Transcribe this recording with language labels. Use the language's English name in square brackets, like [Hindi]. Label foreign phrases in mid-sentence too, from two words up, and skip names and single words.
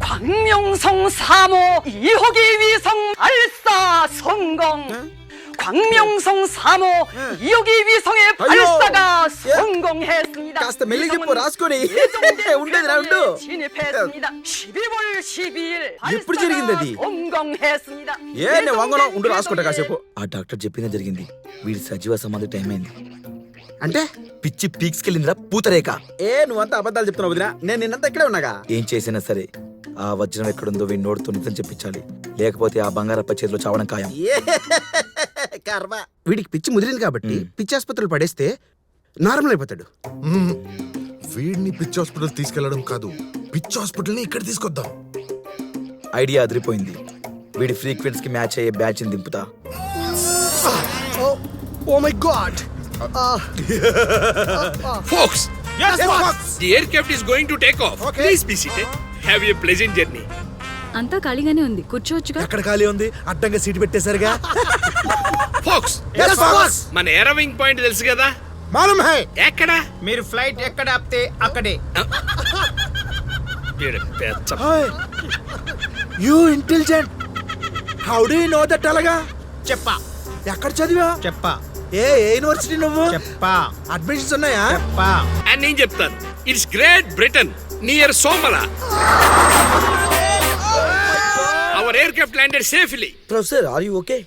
[Korean] 광명성 3호 2호기 위성 발사 성공. 광명성 3호 2호기 위성의 발사가 성공했습니다. [Telugu] కాస్త మెల్లిగా చెప్పు రాసుకోని ఉండేదిరా ఉండు. [Korean] 진입했습니다. 12월 12일 [Telugu] ఎప్పుడు జరిగింది అది? [Korean] 성공했습니다. [Telugu] నేను వంగను ఉండు రాసుకుంటా కాసేపు. ఆ డాక్టర్ చెప్పిందే జరిగింది. వీడి సజీవ సమాధి టైం అయింది. అంటే పిచ్చి పీక్స్ కెళ్ళిందిరా పూతరేక. నువ్వంతా అబద్ధాలు చెప్తున్నావు వదినా. నేను నిన్నంతా ఇక్కడే ఉన్నాగా. ఏం చేసినా సరే ఆ వజ్రం ఎక్కడుందో వీడి నోటితో నిజం చెప్పించాలి. లేకపోతే ఆ బంగారప్ప చేతిలో చావడం ఖాయం. కర్మ. వీడికి పిచ్చి ముదిరింది కాబట్టి పిచ్చి ఆసుపత్రులు పడేస్తే నార్మల్ అయిపోతాడు. వీడిని పిచ్చి హాస్పిటల్ తీసుకెళ్లడం కాదు, పిచ్చి హాస్పిటల్ ని ఇక్కడ తీసుకొద్దాం. ఐడియా అదిరిపోయింది. వీడి ఫ్రీక్వెన్సీ కి మ్యాచ్ అయ్యే బ్యాచ్ ని దింపుతా. [English] Oh my God. Folks, Yes, boss. the aircraft is going to take off. Okay. Please be seated. Have a pleasant journey. [Telugu] అంతా ఖాళీగానే ఉంది, కూర్చోవచ్చుగా. ఎక్కడ ఖాళీ ఉంది? అడ్డంగా సీట్ పెట్టేశారుగా. [English] Folks, Yes, boss. [Telugu] మన ఏరోవింగ్ పాయింట్ తెలుసు కదా? [Hindi] मालूम है. [Telugu] ఎక్కడ? మీరు ఫ్లైట్ ఎక్కడ ఆపితే అక్కడే. [English] You intelligent. How do you know that అలాగా? [Telugu] చెప్పా ఎక్కడ చదివా? చెప్పా ఏ యూనివర్సిటీ నువ్వు? చెప్పా అడ్మిషన్స్ ఉన్నాయా? చెప్పా. అని నేను చెప్తాను. [English] It's Great Britain near Somalia. Our aircraft landed safely. Professor are you okay?